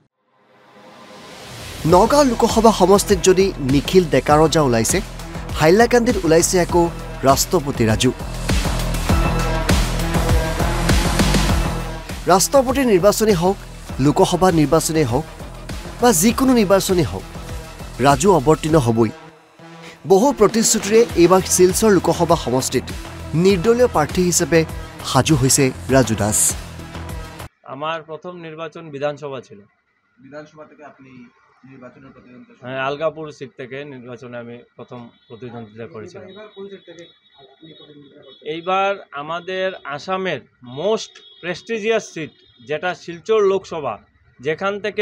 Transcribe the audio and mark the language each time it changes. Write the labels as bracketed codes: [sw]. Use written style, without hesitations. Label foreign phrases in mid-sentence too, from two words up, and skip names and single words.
[as] নগাঁও লোকসভা সমষ্টিত যদি নিখিল ডেকা ৰজা ওলাইছে হাইলাকান্দিত ওলাইছে আকৌ ৰাষ্ট্ৰপতি ৰাজু ৰাষ্ট্ৰপতি নিৰ্বাচনেই হওক লোকসভা নিৰ্বাচনেই হওক বা যিকোনো নিৰ্বাচনেই হওক ৰাজু অৱতীৰ্ণ হ'বই বহু প্ৰতিশ্ৰুতিৰে এইবাৰ শিলচৰ লোকসভা সমষ্টিত নিৰ্দলীয় প্ৰাৰ্থী হিচাপে সাজু হৈছে ৰাজু দাস [bn] আমার প্রথম নির্বাচন বিধানসভা ছিল বিধানসভা থেকে আপনি নির্বাচনের প্রতিদ্বন্দ্বিতা হ্যাঁ আলগাপুর সিট থেকে নির্বাচনে আমি প্রথম প্রতিদ্বন্দ্বিতা করেছিলাম এইবার আমাদের আসামের [en] most prestigious seat [bn] যেটা শিলচর লোকসভা যেখান থেকে